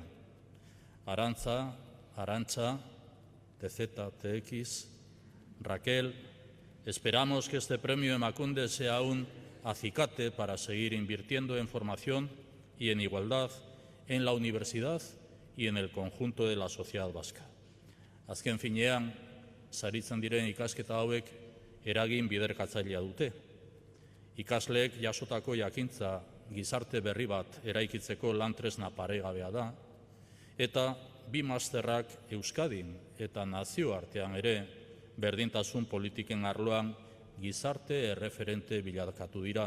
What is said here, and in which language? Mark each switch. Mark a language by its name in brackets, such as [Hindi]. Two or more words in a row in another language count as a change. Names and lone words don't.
[Spanish] Arantza, Arantxa, TZ, TX, Raquel, esperamos que este premio Emakunde sea un acicate para seguir invirtiendo en formación y en igualdad en la universidad y en el conjunto de la sociedad vasca. [Basque] Azken finean, saritzen diren ikasketa hauek eragin biderkatzailea dute. Ikasleek jasotako jakintza gizarte berri bat eraikitzeko lan-tresna paregabea da, eta bi masterrak Euskadin eta nazioartean ere berdintasun politiken arloan gizarte erreferente bilakatu dira.